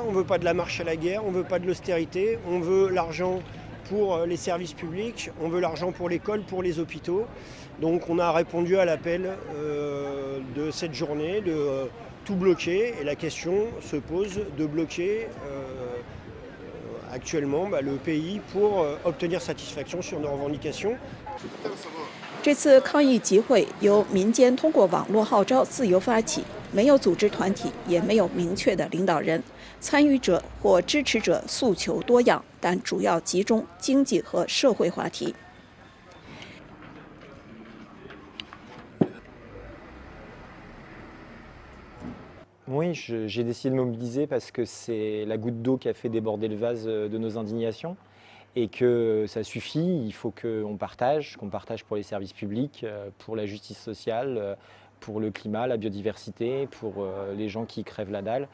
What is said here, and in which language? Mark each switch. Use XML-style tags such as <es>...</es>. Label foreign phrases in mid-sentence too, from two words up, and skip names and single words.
<fr>On ne veut pas de la marche à la guerre, on ne veut pas de l'austérité. On veut l'argent pour les services publics, on veut l'argent pour l'école, pour les hôpitaux. Donc on a répondu à l'appel de cette journée de tout bloquer et la question se pose de bloquer actuellement le pays pour obtenir satisfaction sur nos revendications.</fr> <zh>这次抗议集会由民间通过网络号召自由发起，没有组织团体，也没有明确的领导人。参与者或支持者诉求多样，但主要集中经济和社会话题。</zh> <fr>Oui, j'ai décidé de mobiliser parce que c'est la goutte d'eau qui a fait déborder le vase de nos indignations et que ça suffit, il faut qu'on partage pour les services publics, pour la justice sociale, pour le climat, la biodiversité, pour les gens qui crèvent la dalle.</fr>